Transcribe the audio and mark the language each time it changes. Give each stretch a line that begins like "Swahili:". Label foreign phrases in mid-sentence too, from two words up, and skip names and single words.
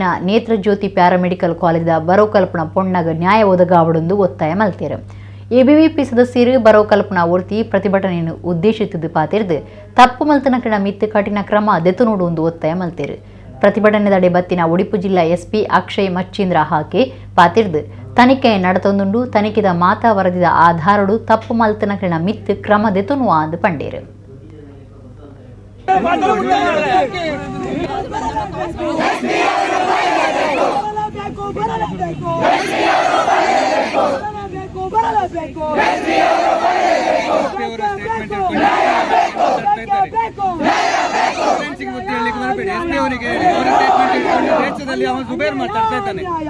Tulu: ನೇತ್ರಜ್ಯೋತಿ ಪ್ಯಾರಾಮೆಡಿಕಲ್ ಕಾಲೇಜದ ಬರವು ಕಲ್ಪನ ಪೊಣ್ಣಗ ನ್ಯಾಯ ಒದಗಾವಡೊಂದು ಒತ್ತಾಯ ಮಲ್ತೇರು ಎಬಿವಿಪಿ ಸದಸ್ಯರು ಬರವು ಕಲ್ಪನಾ ಒರ್ತಿ ಪ್ರತಿಭಟನೆಯನ್ನು ಉದ್ದೇಶಿಸಿದ್ದು ಪಾತಿರ್ದು ತಪ್ಪು ಮಲ್ತನ ಮಿತ್ತು ಕಠಿಣ ಕ್ರಮ ದೆತುನೋಡು ಒತ್ತಾಯ ಮಲ್ತೇರು ಪ್ರತಿಭಟನೆದಡೆ ಬತ್ತಿನ ಒಡಿಪು ಜಿಲ್ಲಾ ಎಸ್ಪಿ ಅಕ್ಷಯ್ ಮಚ್ಚೀಂದ್ರ ಹಾಕಿ ಪಾತಿರ್ದು ತನಿಖೆ ನಡತೊಂದುಂಡು ತನಿಖೆದ ಮಾತಾ ವರದಿದ ಆಧಾರಡು ತಪ್ಪು ಮಲ್ತನ ಮಿತ್ತು ಕ್ರಮ ದೆತುನುವ ಅಂದು ಪಂಡೇರು
Kannada: ಬೇಕು ಬರಲೇಬೇಕು ಬರಲೇಬೇಕು ದೇಶದಲ್ಲಿ ಅವನು ಸುಬೇರ್ ಮಾತಾಡ್ತಾ ಇದ್ದಾನೆ.